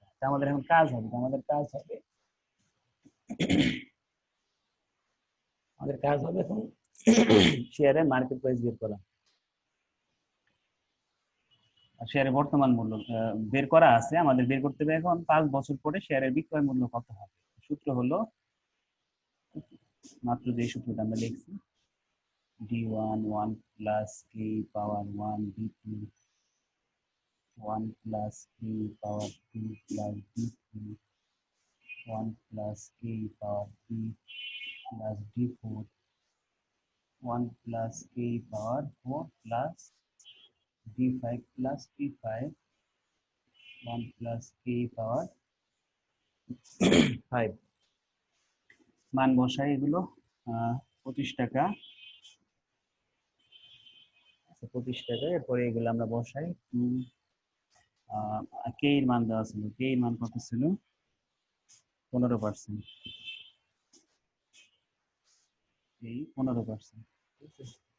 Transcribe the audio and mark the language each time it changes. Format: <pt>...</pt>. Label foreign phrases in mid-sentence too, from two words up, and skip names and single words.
<bn>তা আমাদের এখন কাজ হবে, এখন শেয়ারের</bn> <en>market price</en> <bn>বের করা। শেয়ারের বর্তমান মূল্য বের করা আছে, আমাদের বের করতে হবে এখন 5 বছর পরে শেয়ারের বিক্রয় মূল্য কত হবে। সূত্র হলো মাত্র যে সূত্রটা আমরা লিখছি,</bn> <en>D1 1 plus k power 1 D2 1 plus k power 2 plus D3 1 plus k power 3 plus D4 1 plus k power 4 plus D5 plus T5 1 plus k power 5।</en> <bn>মান বসাই এগুলো 25 টাকা, 25 টাকা। এরপরে এগুলো আমরা বসাই। কে এর মান দেওয়া ছিল, কে এর মান কত ছিল, 15%, এই 15%, ঠিক আছে।</bn>